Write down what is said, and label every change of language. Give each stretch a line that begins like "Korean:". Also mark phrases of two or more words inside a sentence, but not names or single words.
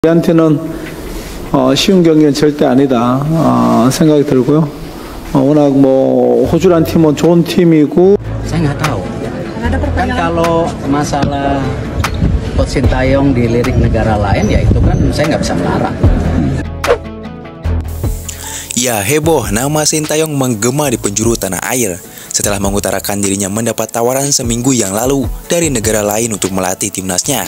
Korean: 저희한테는 쉬운 경기는 절대 아니다 생각이 들고요. 워낙 뭐 호주란 팀은 좋은 팀이고.
Indonesian: Saya nggak tahu. Kan kalau masalah Coach Sintayong dilirik negara lain, ya itu kan saya nggak bisa melarang. Ya, heboh nama Sintayong menggema di penjuru tanah air setelah mengutarakan dirinya mendapat tawaran seminggu yang lalu dari negara lain untuk melatih timnasnya.